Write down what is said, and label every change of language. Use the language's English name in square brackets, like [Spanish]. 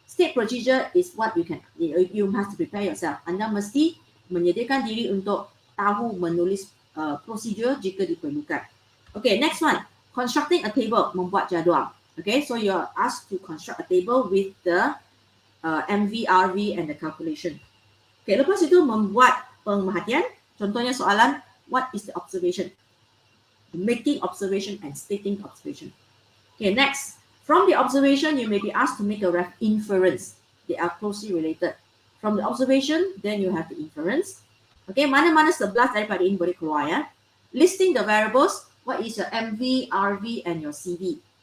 [English] state procedure is what you must prepare yourself. [Malay] Anda mesti menyediakan diri untuk tahu menulis prosedur jika diperlukan. [English] Okay, next one, constructing a table, [Malay] membuat jadual. [English] Okay, so you are asked to construct a table with the MV, RV and the calculation. [Malay] Okay, lepas itu membuat pemerhatian. Contohnya soalan, [English] what is the observation? Making observation and stating observation. Okay, next, from the observation, you may be asked to make a inference. They are closely related. From the observation, then you have the inference. [Malay] Okay, mana-mana 11 daripada ini boleh keluar ya. [English] Listing the variables, what is your MV, RV and your CV.